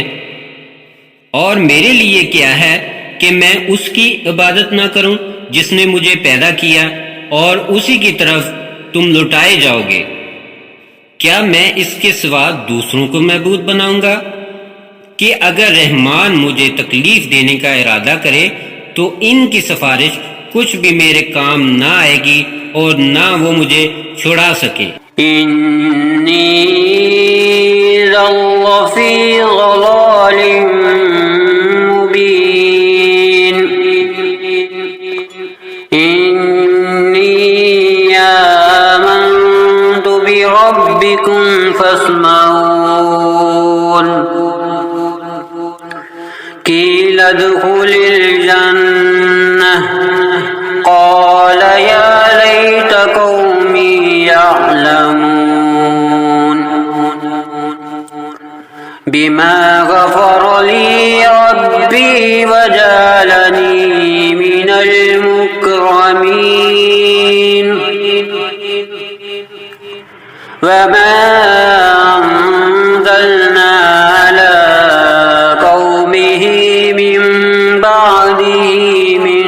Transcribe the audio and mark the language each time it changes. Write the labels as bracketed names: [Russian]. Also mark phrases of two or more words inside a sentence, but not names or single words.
[Hindi] और मेरे लिए क्या है कि मैं उसकी इबादत ना करूं जिसने मुझे पैदा किया और उसी की तरफ तुम लुटाए जाओगे। क्या मैं इसके सिवा दूसरों को महबूद बनाऊंगा कि अगर रहमान मुझे तकलीफ देने का इरादा करे तो इनकी सिफारिश कुछ भी मेरे काम ना आएगी और ना वो मुझे छुड़ा सके। [Arabic] إني لفي ضلال مبين إني آمنت بربكم فاسمعون قيل ادخل الجنة قال يا ليت قومي يعلمون بما غفر لي ربي وجعلني من المكرمين وما أنزلنا على قومه من بعده